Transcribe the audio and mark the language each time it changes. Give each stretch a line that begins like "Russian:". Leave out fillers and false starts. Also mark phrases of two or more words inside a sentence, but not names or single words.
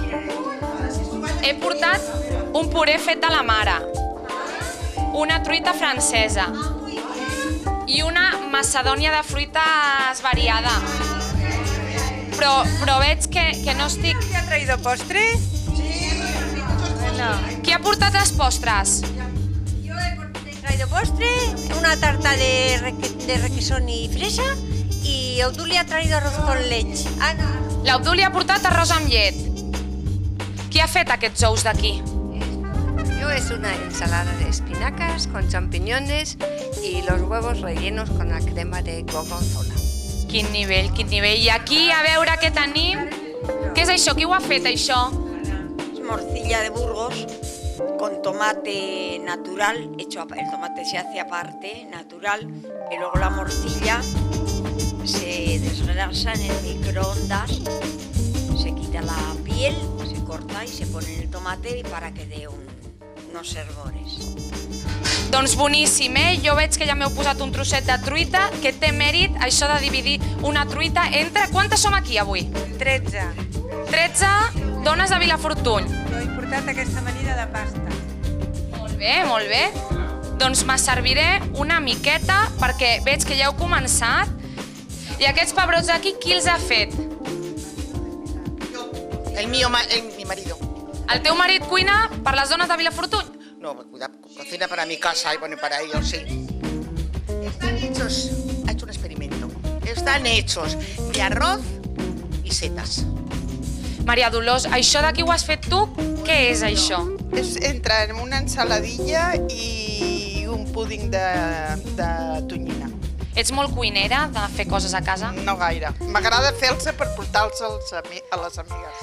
Catalan: He portat un puré fet de la mare, una truita francesa i una macedònia de fruites variada. Però veig que no estic...
Spanish: ¿Te ha traído postre? Sí. Bueno.
Catalan: Qui ha portat els postres?
Spanish: Yo he traído postre, una tarta de requesón y fresa y Obdulia ha traído arroz con leche. Ana.
Catalan: L'Obdulia ha portat arròs amb llet. Qui ha fet aquests ous d'aquí?
Spanish: Yo es una ensalada de espinacas con champiñones y los huevos rellenos con la crema de gorgonzola.
Catalan: Quin nivell, quin nivell. I aquí, a veure què tenim. Què és això? Qui ho ha fet, això?
Spanish: Es morcilla de Burgos con tomate natural, el tomate se hace aparte, natural, y luego la morcilla se desgrasa en el microondas, se quita la piel, se corta y se pone en el tomate para que dé unos hervores.
Catalan: Doncs boníssim, Jo veig que ja m'heu posat un trosset de truita, que té mèrit això de dividir una truita entre... Quantes som aquí avui? 13. 13 dones de Vilafortuny. Jo he portat aquesta amanida de pasta. Molt bé, molt bé. Doncs me serviré una miqueta perquè veig que ja heu començat. I aquests pebrots aquí, qui els ha fet?
Spanish: Mi marido.
Catalan: El teu marit cuina per les dones de Vilafortuny?
Spanish: No, cocina para mi casa y bueno, para ellos, sí. Están hechos, ha hecho un experimento. Están hechos de arroz y setas.
Catalan: Maria Dolors, això d'aquí ho has fet tu? Què és això? Entra en una ensaladilla i un púding de tonyina. Ets molt cuinera de fer coses a casa? No gaire. M'agrada fer-los per portar-los a les amigues.